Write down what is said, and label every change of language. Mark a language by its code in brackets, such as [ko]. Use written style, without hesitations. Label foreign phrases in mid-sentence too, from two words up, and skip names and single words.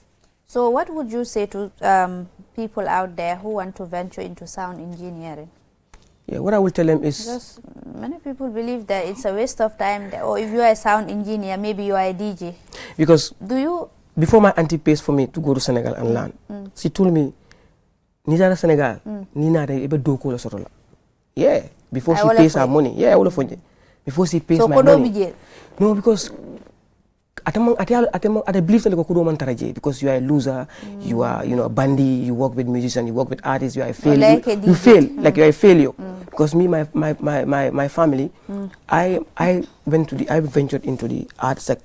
[en] So what would you say to people out there who want to venture into sound engineering? Yeah, what I will tell them is, Because many people believe that it's a waste of time, or if you are a sound engineer, maybe you are a DJ. because Do you? before my auntie pays for me to go to Senegal and learn, she told me, [man] Nijara Senegal, Nina de ebe doko la sorola. [en] Yeah, before she pays her money. Yeah, all of it. Before she pays my money. No, because I believe that because you are a loser, you are, you know, a bandy, you work with musicians, you work with artists, you are a failure. You fail, like you are a failure. Because me, my family, I ventured into the art sector.